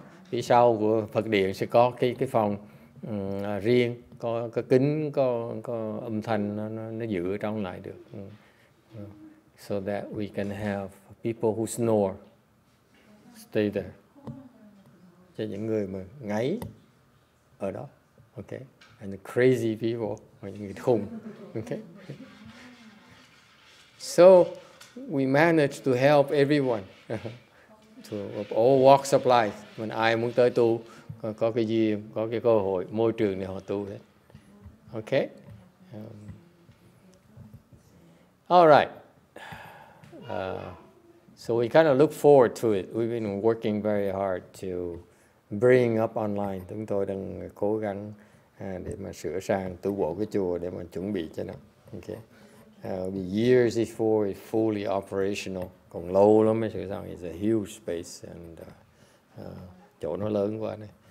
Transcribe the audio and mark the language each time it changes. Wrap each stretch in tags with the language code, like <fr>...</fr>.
<vi>Phía sau của Phật điện sẽ có cái phòng riêng, có kính, có âm thanh nó giữ ở trong lại được.</vi> <en>So that we can have people who snore stay there.</en> <vi>Cho những người mà ngáy ở đó. Okay.</vi> <en>And the crazy people,</en> <vi>những người khùng.</vi> <en>Okay. So we managed to help everyone. To all walks of life.</en> <vi>Mình ai muốn tới tu, có cái duyên, có cái cơ hội, môi trường để họ tu hết.</vi> <en>Okay. All right. So we kind of look forward to it. We've been working very hard to bring up online.</en> <vi>Chúng tôi đang cố gắng để mà sửa sang tu bổ cái chùa để mà chuẩn bị cho nó.</vi> <en>Okay. Years before it's fully operational.</en> <vi>Còn lâu lắm mới sửa sang.</vi> <en>It's a huge space and</en> <vi>chỗ nó lớn quá này.</vi>